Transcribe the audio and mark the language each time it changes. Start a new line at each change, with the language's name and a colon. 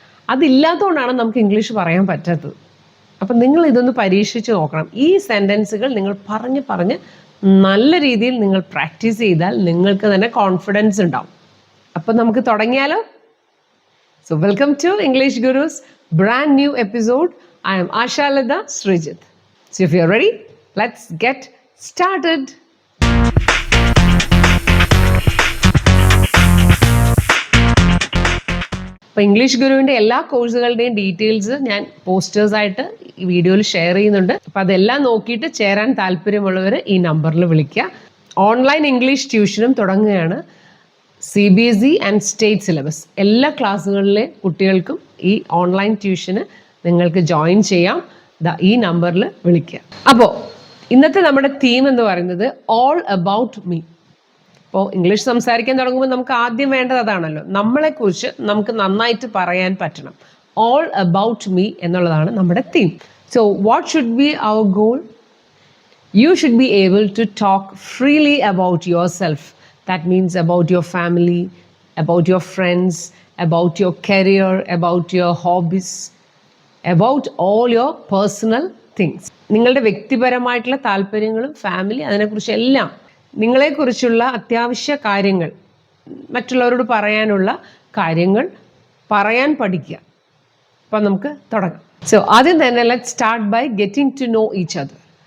Malayalam: അതില്ലാത്തതുകൊണ്ടാണ് നമുക്ക് ഇംഗ്ലീഷ് പറയാൻ പറ്റാത്തത്. അപ്പം നിങ്ങൾ ഇതൊന്ന് പരീക്ഷിച്ച് നോക്കണം. ഈ സെൻറ്റൻസുകൾ നിങ്ങൾ പറഞ്ഞ് നല്ല രീതിയിൽ നിങ്ങൾ പ്രാക്ടീസ് ചെയ്താൽ നിങ്ങൾക്ക് തന്നെ കോൺഫിഡൻസ് ഉണ്ടാവും. അപ്പം നമുക്ക് തുടങ്ങിയാലോ?
English: So welcome to English Gurus brand new episode. I am Ashalada Srijit. So if you're ready, let's get started.
Malayalam: അപ്പോൾ ഇംഗ്ലീഷ് ഗുരുവിൻ്റെ എല്ലാ കോഴ്സുകളുടെയും ഡീറ്റെയിൽസ് ഞാൻ പോസ്റ്റേഴ്സായിട്ട് ഈ വീഡിയോയിൽ ഷെയർ ചെയ്യുന്നുണ്ട്. അപ്പോൾ അതെല്ലാം നോക്കിയിട്ട് ചേരാൻ താല്പര്യമുള്ളവർ ഈ നമ്പറിൽ വിളിക്കുക. ഓൺലൈൻ ഇംഗ്ലീഷ് ട്യൂഷനും തുടങ്ങുകയാണ്. CBSE ആൻഡ് സ്റ്റേറ്റ് സിലബസ് എല്ലാ ക്ലാസ്സുകളിലെ കുട്ടികൾക്കും ഈ ഓൺലൈൻ ട്യൂഷന് നിങ്ങൾക്ക് ജോയിൻ ചെയ്യാം. ഈ നമ്പറിൽ വിളിക്കുക. അപ്പോൾ ഇന്നത്തെ നമ്മുടെ തീം എന്ന് പറയുന്നത്
English: All about me.
Malayalam: അപ്പോൾ ഇംഗ്ലീഷ് സംസാരിക്കാൻ തുടങ്ങുമ്പോൾ നമുക്ക് ആദ്യം വേണ്ടത് അതാണല്ലോ, നമ്മളെക്കുറിച്ച് നമുക്ക് നന്നായിട്ട് പറയാൻ പറ്റണം.
English: all about me
Malayalam: എന്നുള്ളതാണ് നമ്മുടെ theme.
English: So what should be our goal? You should be able to talk freely about yourself. That means about your family, about your friends, about your career, about your hobbies, about all your personal things.
Malayalam: നിങ്ങളുടെ വ്യക്തിപരമായിട്ടുള്ള താല്പര്യങ്ങളും family അതിനെക്കുറിച്ച് എല്ലാം, നിങ്ങളെക്കുറിച്ചുള്ള അത്യാവശ്യ കാര്യങ്ങൾ, മറ്റുള്ളവരോട് പറയാനുള്ള കാര്യങ്ങൾ പറയാൻ പഠിക്കുക. അപ്പം നമുക്ക് തുടങ്ങാം. സോ ആദ്യം തന്നെ
English: Let's start by getting to know each other.